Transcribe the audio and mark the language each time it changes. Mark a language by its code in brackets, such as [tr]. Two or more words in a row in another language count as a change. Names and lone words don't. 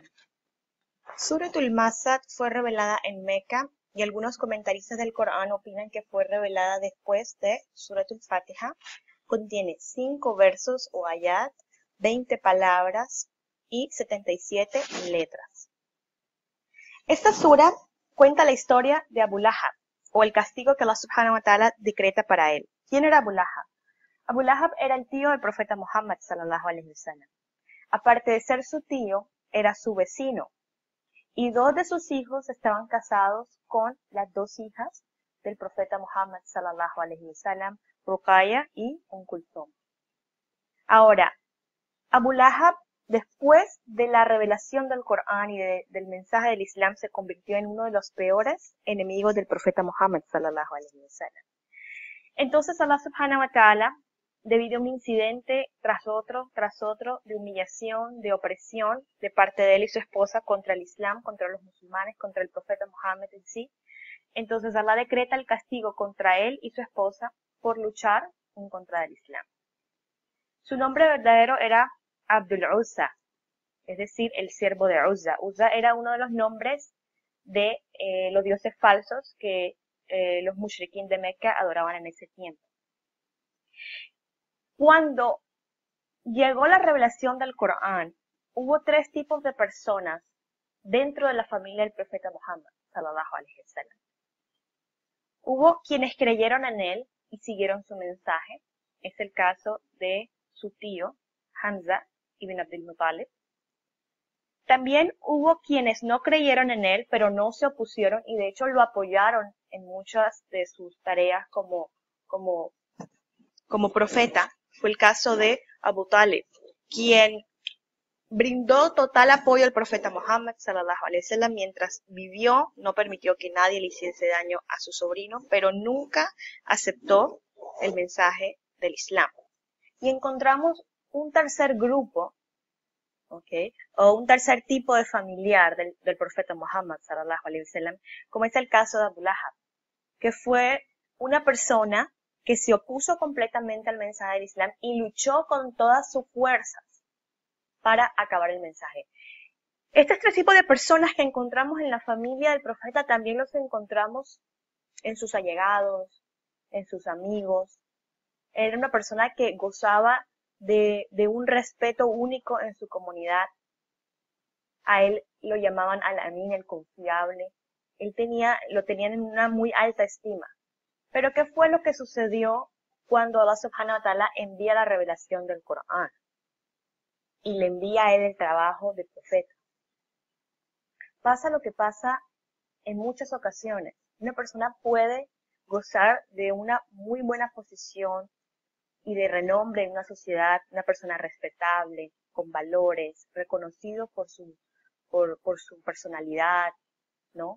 [es] Suratul Masad fue revelada en Meca y algunos comentaristas del Corán opinan que fue revelada después de Suratul Fatiha. Contiene 5 versos o ayat, 20 palabras y 77 letras. Esta sura cuenta la historia de Abu Lahab, o el castigo que [ar] الله سبحانه وتعالى [es] decreta para él. ¿Quién era Abu Lahab? Abu Lahab era el tío del profeta Muhammad [ar] صلى الله عليه وسلم. [es] Aparte de ser su tío, era su vecino. Y 2 de sus hijos estaban casados con las 2 hijas del profeta Muhammad [ar] صلى الله عليه وسلم, [es] Ruqayya y Kulthum. Ahora, Abu Lahab, después de la revelación del Corán y del mensaje del Islam, se convirtió en uno de los peores enemigos del profeta Muhammad [ar] صلى الله عليه وسلم. [es] Entonces [ar] الله سبحانه وتعالى, [es] debido a un incidente tras otro, de humillación, de opresión de parte de él y su esposa contra el Islam, contra los musulmanes, contra el profeta Muhammad en sí, entonces Allah decreta el castigo contra él y su esposa por luchar en contra del Islam. Su nombre verdadero era Abdul Uzza, es decir, el siervo de Uzza. Uzza era uno de los nombres de los dioses falsos que los mushrikin de Meca adoraban en ese tiempo. Cuando llegó la revelación del Corán, hubo 3 tipos de personas dentro de la familia del profeta Muhammad [ar] صلى الله عليه وسلم. [es] Hubo quienes creyeron en él y siguieron su mensaje. Es el caso de su tío, Hamza ibn Abdul Muttalib. También hubo quienes no creyeron en él, pero no se opusieron y de hecho lo apoyaron en muchas de sus tareas como profeta. Fue el caso de Abu Talib, quien brindó total apoyo al profeta Muhammad [ar] صلى الله عليه وسلم [es] mientras vivió, no permitió que nadie le hiciese daño a su sobrino, pero nunca aceptó el mensaje del Islam. Y encontramos un tercer grupo, o un tercer tipo de familiar del profeta Muhammad [ar] صلى الله عليه وسلم, [es] como es el caso de Abu Lahab, que fue una persona que se opuso completamente al mensaje del Islam y luchó con todas sus fuerzas para acabar el mensaje. Estos 3 tipos de personas que encontramos en la familia del profeta también los encontramos en sus allegados, en sus amigos. Era una persona que gozaba de un respeto único en su comunidad. A él lo llamaban Al-Amin, el confiable. Lo tenían en una muy alta estima. Pero ¿qué fue lo que sucedió cuando [ar] الله سبحانه وتعالى [es] envía la revelación del Corán y le envía a él el trabajo de profeta? Pasa lo que pasa en muchas ocasiones. Una persona puede gozar de una muy buena posición y de renombre en una sociedad, una persona respetable, con valores, reconocido por su personalidad, ¿no?